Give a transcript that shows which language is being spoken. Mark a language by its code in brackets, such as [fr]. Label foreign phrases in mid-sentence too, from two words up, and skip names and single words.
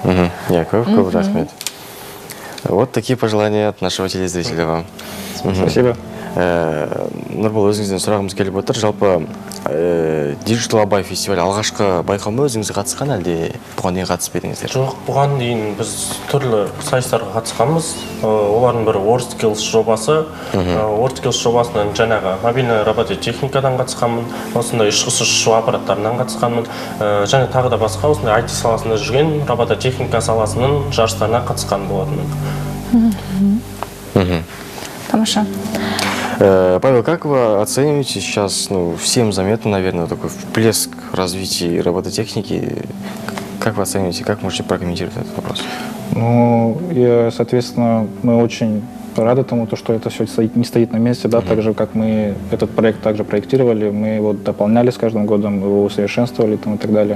[kk] Көп рахмет. [ru] Вот такие пожелания от нашего телезрителя вам. Спасибо. [kk] Нұрбол, өзіңізден сұрағымыз келіп отыр. Жалпы Digital Abay фестивалі алғашқы байқау ма өзіңіз қатысқан, әлде бұған дейін қатысып едіңіздер? Жоқ, бұған дейін біз түрлі сайыстарға қатысқанбыз. Олардың бірі WorldSkills жобасы. WorldSkills жобасынан жаңағы мобильный робототехникадан қатысқанмын, осындай ұшқыш аппараттарынан қатысқанмын, және тағы да басқа осындай IT саласында жүрген робототехника саласының жарыстарына қатысқан болатынмын. Тамаша. [ru] Павел, как вы оцениваете сейчас, всем заметно, наверное, такой всплеск развития робототехники? Как вы оцениваете, как можете прокомментировать этот вопрос? Соответственно, мы очень рады тому, что это все не стоит на месте, да, так же, как мы этот проект также проектировали, мы его дополняли с каждым годом, его усовершенствовали и так далее.